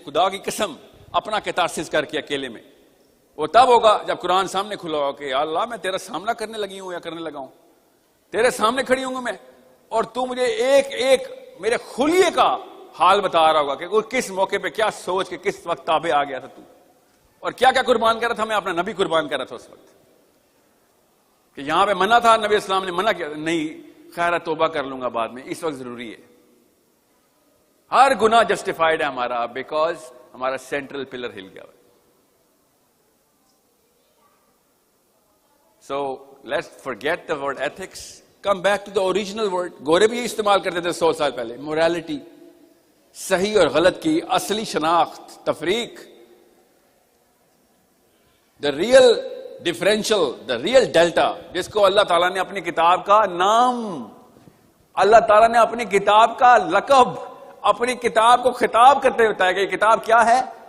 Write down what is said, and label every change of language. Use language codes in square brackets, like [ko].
[ur] خدا کی قسم, اپنا کیتارسس کر کے اکیلے میں. وہ تب ہوگا جب قرآن سامنے کھلا ہو کہ یا اللہ میں تیرا سامنا کرنے لگی ہوں یا کرنے لگا ہوں, تیرے سامنے کھڑی ہوں گا میں, اور تو مجھے ایک ایک میرے خلیے کا حال بتا رہا ہوگا کہ کس موقع پہ کیا سوچ کے کس وقت تابع آ گیا تھا تو, اور کیا کیا قربان کر رہا تھا. میں اپنا نبی قربان کر رہا تھا اس وقت, کہ یہاں پہ منع تھا, نبی اسلام نے منع کیا, نہیں خیر توبہ کر لوں گا بعد میں, اس وقت ضروری ہے. ہر گناہ جسٹیفائڈ ہے ہمارا بیکاز ہمارا سینٹرل پلر ہل گیا. So let's [en] forget the word ethics, come back to the original word. [ur] گورے بھی استعمال کرتے تھے 100 سال پہلے. morality, صحیح اور غلط کی اصلی شناخت, تفریق, [en] the real differential, the real delta, [ur] جس کو اللہ تعالیٰ نے اپنی کتاب کا نام, اللہ تعالیٰ نے اپنی کتاب کا لقب, اپنی کتاب کو خطاب کرتے ہوتا ہے کہ یہ کتاب کیا ہے.